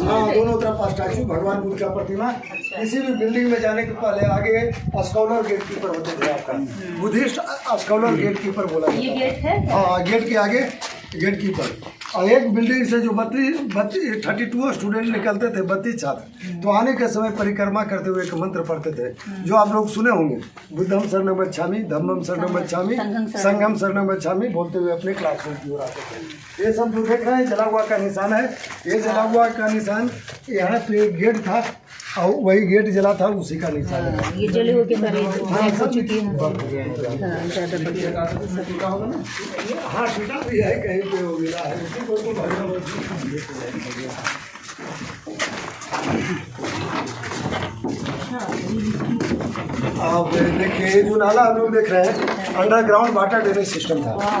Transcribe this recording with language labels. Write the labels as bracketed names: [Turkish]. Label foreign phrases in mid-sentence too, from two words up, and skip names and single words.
[Hindi] हाँ, दोनों तरफ स्टैचू, भगवान बुद्ध का प्रतिमा। किसी भी बिल्डिंग में जाने के पहले आगे [English] scholar gate keeper [Hindi] होते थे आपका, [English] Buddhist scholar gate keeper [Hindi] बोला ये जाता गेट है। हाँ, गेट के आगे [English] gate keeper. [Hindi] और एक बिल्डिंग से जो 32 स्टूडेंट निकलते थे, 32 छात्र, तो आने के समय परिक्रमा करते हुए एक मंत्र पढ़ते थे जो आप लोग सुने होंगे, [Pali] बुद्धम शरणं गच्छामि, धम्मम शरणं गच्छामि, संघम शरणं गच्छामि, [Hindi] बोलते हुए अपने क्लासरूम की ओर आते थे। ये सब जो देख रहे हैं जला हुआ का निशान है। ये जला हुआ का निशान यहाँ पे गेट था और वही गेट जला था, उसी का निशान है। ये जले हुए के सारे हो चुकी है। हाँ, टूटा भी है, कहीं पे हो गया है, उसी को तो भगवान अब देखिए जो नाला हम लोग देख रहे हैं, [English] underground water drainage system [Hindi] था।